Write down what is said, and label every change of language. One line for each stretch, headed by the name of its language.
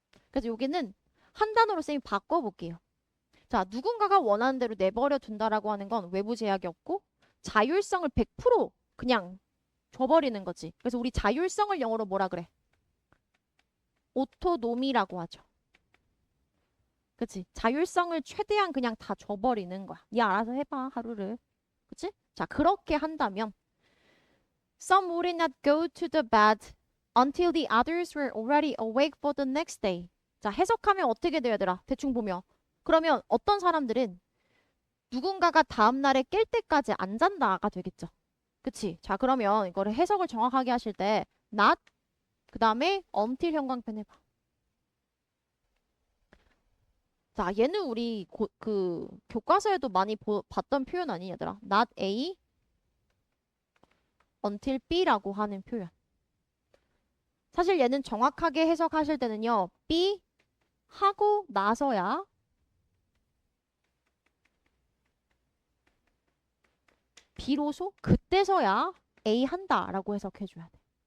Korean: 그래서 여기는 한 단어로 쌤이 바꿔볼게요. 자, 누군가가 원하는 대로 내버려 둔다라고 하는 건 외부 제약이 없고 자율성을 100% 그냥 줘버리는 거지. 그래서 우리 자율성을 영어로 뭐라 그래? 오토노미라고 하죠. 그치? 자율성을 최대한 그냥 다 줘버리는 거야. 니 알아서 해봐, 하루를. 그치?
English: 자,
Korean: 그렇게 한다면
English: Some would not go to the bed until the others were already awake for the next day.
Korean: 자, 해석하면 어떻게 돼요, 얘들아? 대충 보면. 그러면 어떤 사람들은 누군가가 다음날에 깰 때까지 안 잔다가 되겠죠. 그치? 자, 그러면 이거를 해석을 정확하게 하실 때 not, 그 다음에 until 형광펜 해봐. 자, 얘는 우리 그 교과서에도 많이 봤던 표현 아니냐, 얘들아? not A, until B라고 하는 표현. 사실 얘는 정확하게 해석하실 때는요. B 하고 나서야 비로소 그때서야 A 한다라고 해석해줘야 돼.